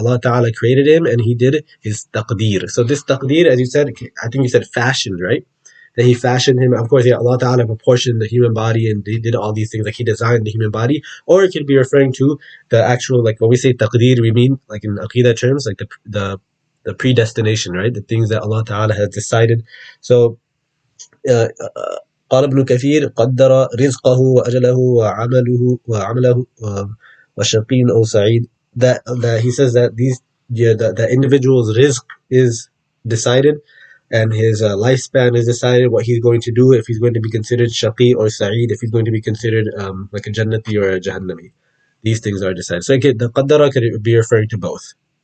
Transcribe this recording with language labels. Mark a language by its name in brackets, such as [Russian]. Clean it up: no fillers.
[English] Allah Ta'ala created him and he did his taqdeer. So this taqdeer, as you said, I think you said fashioned, right? That he fashioned him. Of course, yeah, Allah Ta'ala proportioned the human body and he did all these things, like he designed the human body. Or it could be referring to the actual, like when we say taqdeer, we mean like in aqidah terms, like the predestination, right? The things that Allah Ta'ala has decided. So [Arabic] قال ابن كثير قدر رزقه وأجله وعمله وشقي أو سعيد. [English] That he says that the individual's rizq is decided, and his lifespan is decided, what he's going to do, if he's going to be considered shaqi or sa'id, if he's going to be considered like a jannati or a jahannami. These things are decided. So okay, the qaddara could be referring to both.